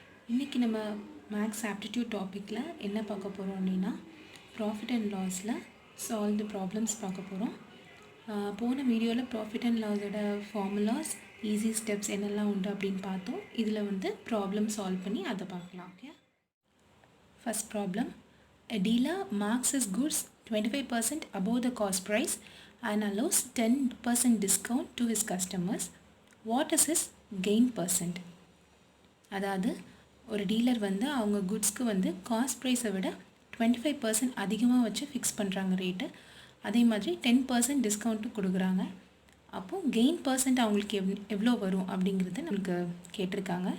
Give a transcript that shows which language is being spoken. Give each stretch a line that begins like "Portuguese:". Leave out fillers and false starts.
Tamil: இன்றைக்கி நம்ம maths aptitude டாப்பிக்கில் என்ன பார்க்க போகிறோம் அப்படின்னா, ப்ராஃபிட் அண்ட் லாஸில் சால்வ்டு ப்ராப்ளம்ஸ் பார்க்க போகிறோம். போன வீடியோவில் profit and லாஸோட formulas, easy steps என்னெல்லாம் உண்டு அப்படின்னு பார்த்தோம். இதில் வந்து ப்ராப்ளம் சால்வ் பண்ணி அதை பார்க்கலாம். Okay, first problem.
English: A dealer marks his goods 25% above the cost price and allows 10% discount to his customers. What is his gain percent?
Tamil: அதாவது ஒரு டீலர் வந்து அவங்க குட்ஸ்க்கு வந்து காஸ்ட் ப்ரைஸை விட 25% அதிகமாக வச்சு ஃபிக்ஸ் பண்ணுறாங்க ரேட்டு. அதே மாதிரி 10% டிஸ்கவுண்ட்டு கொடுக்குறாங்க. அப்போது கெயின் பர்சன்ட் அவங்களுக்கு எவ்வளோ வரும் அப்படிங்கிறத நமக்கு கேட்டிருக்காங்க.